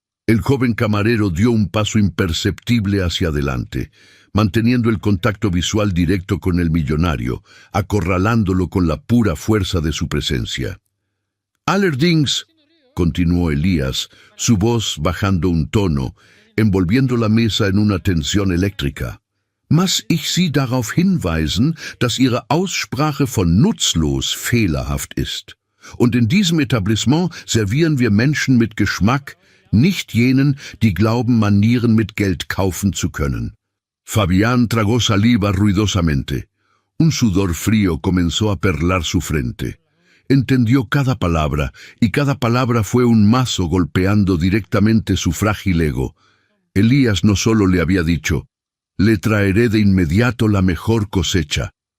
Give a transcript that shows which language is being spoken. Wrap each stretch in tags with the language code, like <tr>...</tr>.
<es>El joven camarero dio un paso imperceptible hacia adelante, manteniendo el contacto visual directo con el millonario, acorralándolo con la pura fuerza de su presencia.</es> <de>«Allerdings»,</de> <es>continuó Elías, su voz bajando un tono, envolviendo la mesa en una tensión eléctrica.</es> <de>«Muss ich Sie darauf hinweisen, dass Ihre Aussprache von nutzlos fehlerhaft ist. Und in diesem Etablissement servieren wir Menschen mit Geschmack, nicht jenen, die glauben, Manieren mit Geld kaufen zu können».</de> <es>Fabián tragó saliva ruidosamente. Un sudor frío comenzó a perlar su frente. Entendió cada palabra, y cada palabra fue un mazo golpeando directamente su frágil ego. Elías no solo le había dicho, «Le traeré de inmediato la mejor cosecha».</es>